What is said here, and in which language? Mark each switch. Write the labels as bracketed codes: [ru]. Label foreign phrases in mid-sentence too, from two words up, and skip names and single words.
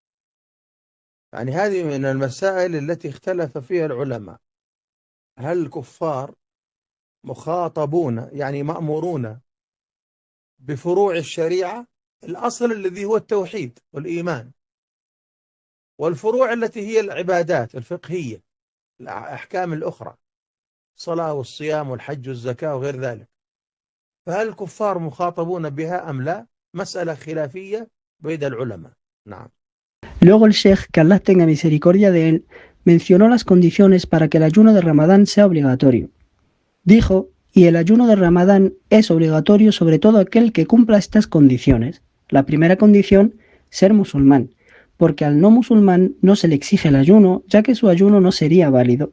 [ar] يعني هذه من المسائل التي اختلف فيها العلماء، هل الكفار مخاطبون يعني مأمورون بفروع الشريعة، الأصل الذي هو التوحيد والإيمان، والفروع التي هي العبادات الفقهية الأحكام الأخرى، الصلاة والصيام والحج والزكاة وغير ذلك، فهل الكفار مخاطبون بها أم لا؟ مسألة خلافية بين العلماء. نعم. [es] Luego el Sheikh, que Allah tenga misericordia de él, mencionó las condiciones para que el ayuno de Ramadán sea obligatorio. Dijo, y el ayuno de Ramadán es obligatorio sobre todo aquel que cumpla estas condiciones. La primera condición, ser musulmán, porque al no musulmán no se le exige el ayuno, ya que su ayuno no sería válido.